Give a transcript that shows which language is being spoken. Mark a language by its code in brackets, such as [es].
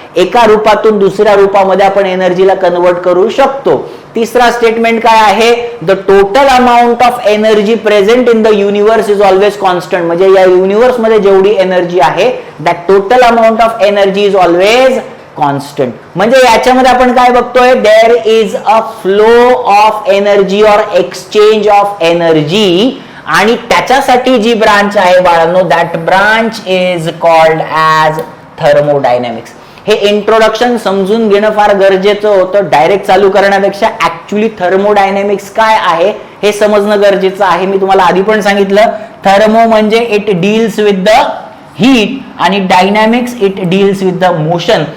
[mr] एका रूपातून दुसऱ्या रूपामध्ये आपण एनर्जीला कन्व्हर्ट करू शकतो. तिसरा स्टेटमेंट काय आहे? [en] The total amount of energy present in the universe is always constant. [mr] म्हणजे या युनिवर्स मध्ये जेवढी एनर्जी आहे, [en] That total amount of energy is always constant. [mr] म्हणजे याच्यामध्ये आपण काय बघतोय? [en] There is a flow of energy or exchange of energy. [mr] आणि त्याच्यासाठी जी ब्रांच आहे बाळांनो, [en] That branch is called as thermodynamics. [mr] हे इंट्रोडक्शन समजून घेणं फार गरजेचं होतं. डायरेक्ट चालू करण्यापेक्षा ऍक्च्युली थर्मोडायनॅमिक्स काय आहे हे समजणं गरजेचं आहे. मी तुम्हाला आधी पण सांगितलं, थर्मो म्हणजे [en] it deals with the heat [mr] आणि dynamics [en] It deals with the motion.